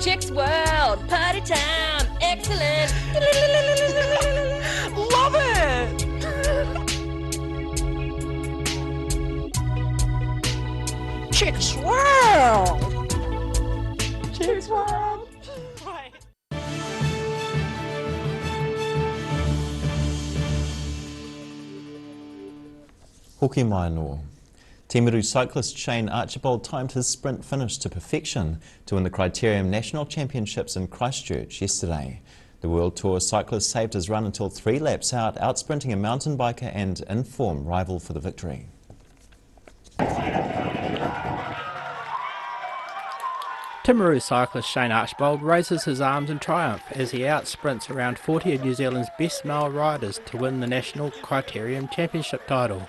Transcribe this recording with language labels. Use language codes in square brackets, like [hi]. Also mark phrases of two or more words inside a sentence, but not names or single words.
[en] Chicks World, party time, excellent. Love it. Chicks World. Chicks World. [mi] Hoki mai anō. [en] Timaru cyclist Shane Archibald timed his sprint finish to perfection to win the Criterium National Championships in Christchurch yesterday. The World Tour cyclist saved his run until 3 laps out, outsprinting a mountain biker and in-form rival for the victory. Timaru cyclist Shane Archibald raises his arms in triumph as he outsprints around 40 of New Zealand's best male riders to win the National Criterium Championship title.